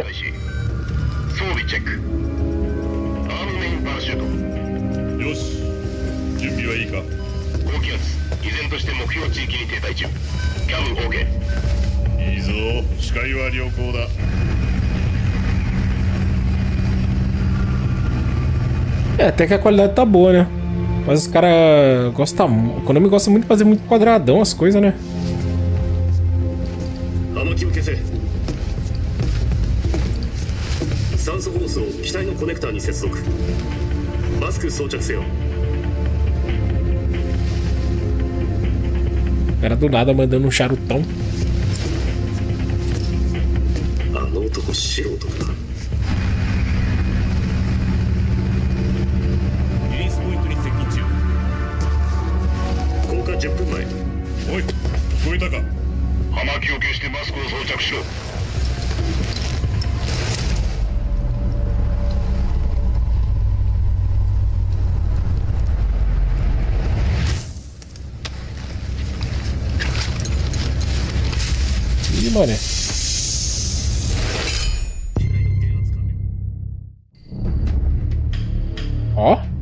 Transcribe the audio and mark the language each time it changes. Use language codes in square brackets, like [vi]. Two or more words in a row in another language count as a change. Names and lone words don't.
[ja] 装備チェック。アームメインパラシュート。よし、準備はいいか。高気圧、依然として目標地域に停滞中。キャム OK。いいぞ、視界は良好だ。 [pt] É, até que a qualidade tá boa, né? Mas os caras gostam. O Konami gosta muito de fazer muito quadradão as coisas, né? [ja] 葉巻を消せ。酸素ホースを機体のコネクターに接続。マスク装着せよ。 [pt] O cara do nada mandando um charutão. [ja] あの男素人か。リリースポイントに接近中。降下10分前。おい、聞こえたか。葉巻を消してマスクを装着しろ。 [pt] Ih, mané. Ó.